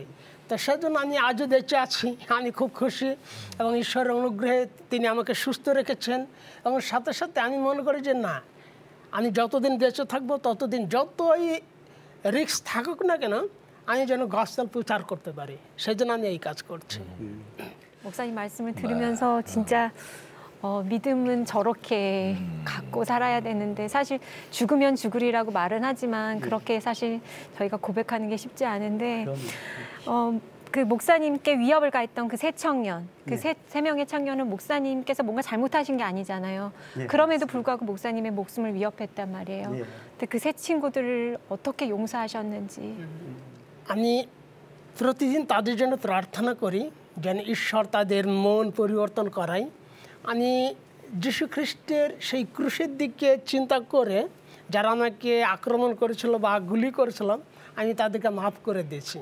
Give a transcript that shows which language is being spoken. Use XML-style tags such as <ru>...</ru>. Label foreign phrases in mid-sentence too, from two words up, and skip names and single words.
<bn>তো সেজন্য আমি আজও বেঁচে আছি, আমি খুব খুশি এবং ঈশ্বরের অনুগ্রহে তিনি আমাকে সুস্থ রেখেছেন। এবং সাথে সাথে আমি মনে করি যে না, আমি যতদিন বেঁচে থাকবো ততদিন যতই রিস্ক থাকুক না কেন আমি যেন গসপেল প্রচার করতে পারি, সেজন্য আমি এই কাজ করছি।</bn> <ko>목사님 말씀을 들으면서 진짜 믿음은 저렇게 갖고 살아야 되는데 사실 죽으면 죽으리라고 말은 하지만 그렇게 사실 저희가 고백하는 게 쉽지 않은데 그 목사님께 위협을 가했던 그 세 청년, 그 세 명의 청년은 목사님께서 뭔가 잘못하신 게 아니잖아요. 그럼에도 불구하고 목사님의 목숨을 위협했단 말이에요. 근데 그 세 친구들을 어떻게 용서하셨는지.</ko> <bn>আমি প্রতিদিন তাদের জন্য প্রার্থনা করি যেন ঈশ্বর তাদের মন পরিবর্তন করায়। আমি যীশু খ্রিস্টের সেই ক্রুশের দিকে চিন্তা করে যারা আমাকে আক্রমণ করেছিল বা গুলি করেছিল আমি তাদেরকে মাফ করে দিয়েছি।</bn>